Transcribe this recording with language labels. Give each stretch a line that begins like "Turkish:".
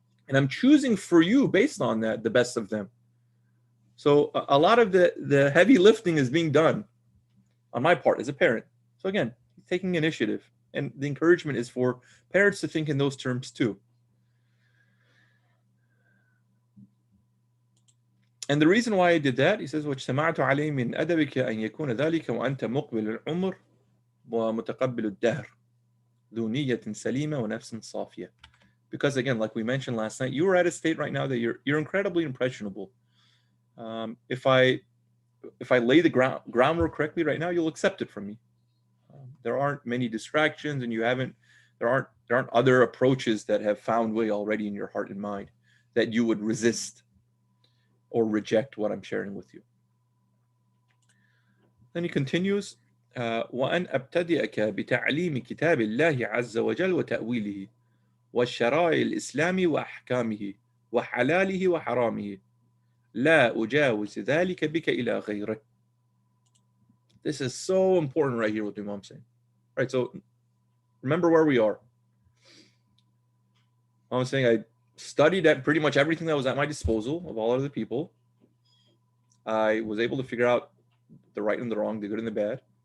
English: And I'm choosing for you, based on that, the best of them. So a lot of the heavy lifting is being done on my part as a parent. So again, taking initiative. And the encouragement is for parents to think in those terms too. And the reason why I did that, he says,
Arabic: وَاجْتَمَعْتُ عَلَيْهِ مِنْ أَدَبِكَ أَنْ يَكُونَ ذَلِكَ وَأَنْتَ مُقْبِلُ الْعُمْرِ وَمُتَقَبِّلُ الدَّهْرِ ذُو نِيَّةٍ سَلِيمَةٍ وَنَفْسٍ صَافِيَةٍ.
English: Because again, like we mentioned last night, you are at a state right now that you're incredibly impressionable. If I lay the groundwork correctly right now, you'll accept it from me. There aren't many distractions, and there aren't other approaches that have found way already in your heart and mind that you would resist or reject what I'm sharing with you. Then he continues,
Arabic: وأن أبتدئك بتعليم كتاب الله عز وجل وتأويله والشرائع الإسلام وأحكامه وحلاله وحرامه لا أجاوز ذلك بك إلى غيره.
English: This is so important right here, what the Imam's saying. All right, so remember where we are. I'm saying I studied at pretty much everything that was at my disposal of all other people. I was able to figure out the right and the wrong, the good and the bad.